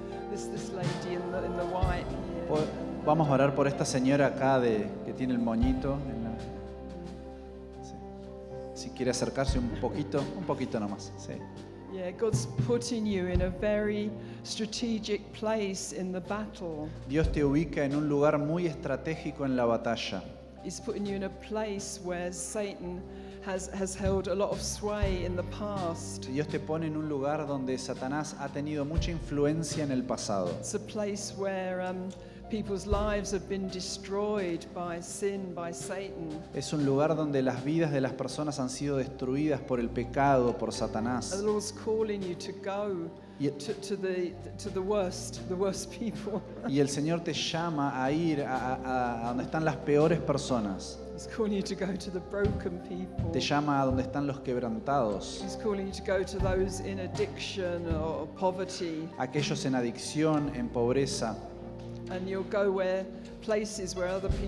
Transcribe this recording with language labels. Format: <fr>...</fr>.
<en>This lady in the white here.</en> <es>Vamos a orar por esta señora acá que tiene el moñito. Sí. Si quiere acercarse un poquito nomás. Sí.</es> <en>Yeah, God's putting you in a very strategic place in the battle.</en> <es>Dios te ubica en un lugar muy estratégico en la batalla.</es> <en>He's putting you in a place where Satan has held a lot of sway in the past.</en> <es>Dios te pone en un lugar donde Satanás ha tenido mucha influencia en el pasado.</es> <en>It's a place where people's lives have been destroyed by sin, by Satan.</en> <es>Es un lugar donde las vidas de las personas han sido destruidas por el pecado, por</es> <en>And</en> <es>Satanás.</es> <en>the Lord's calling you to go</en> <es>Y,</es> <en>to the worst people.</en> <es>y el Señor te llama a ir a donde están las peores personas.</es> <en>He's calling you to go to the broken people.</en> <es>Te llama a donde están los quebrantados,</es> <en>He's calling you to go to those in addiction or poverty.</en> <es>aquellos en adicción, en pobreza.</es> <en>And you'll go places where other people</en>